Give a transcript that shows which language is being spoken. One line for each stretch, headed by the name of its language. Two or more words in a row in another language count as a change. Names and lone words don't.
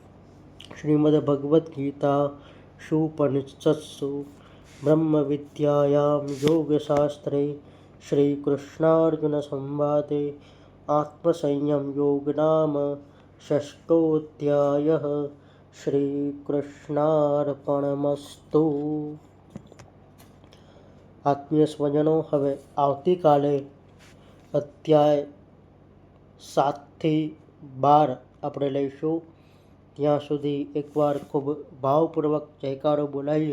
Sanskrit: श्रीमद्भगवद्गीतासु उपनिषत्सु ब्रह्मविद्यायां योगशास्त्रे श्रीकृष्णार्जुनसंवादे आत्मसंयमयोगो नाम षष्ठोऽध्यायः। શ્રીકૃષ્ણાર્પણમસ્તુ।
Gujarati: આત્મીય સ્વજનો, હવે આવતીકાલે અધ્યાય 7 થી 12 આપણે લઈશું। ત્યાં સુધી એકવાર ખૂબ ભાવપૂર્વક જયકારો બોલાવીએ।